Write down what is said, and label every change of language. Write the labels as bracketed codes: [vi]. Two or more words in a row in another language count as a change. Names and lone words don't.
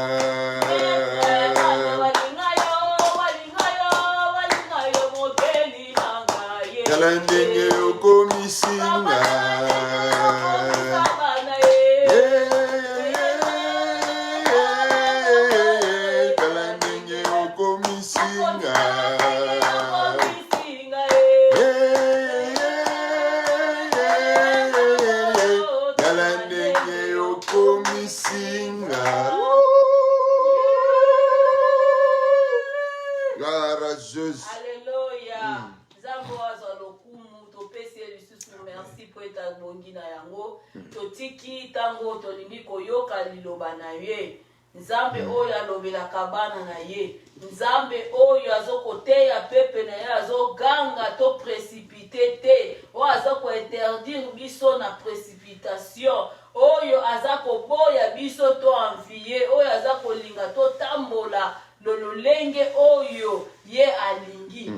[ln] kalendenge yokomisinga kalendenge yokomisinga kalendenge yokomisinga. [fr] Gloire à Jésus. Alléluia. [ln] Nzambe wazo lokumu topesi lisusu merci po eta bongi na yango totiki tango tolingi koyoka liloba na ye Nzambe oyo alobelaka bana na ye Nzambe oyo azokoteya pepe na ye azoganga to précipité te oyo azoko interdire biso na précipitation oyo azakoboya biso to envier oyo azakolinga to tambola lolenge oyo ye alingi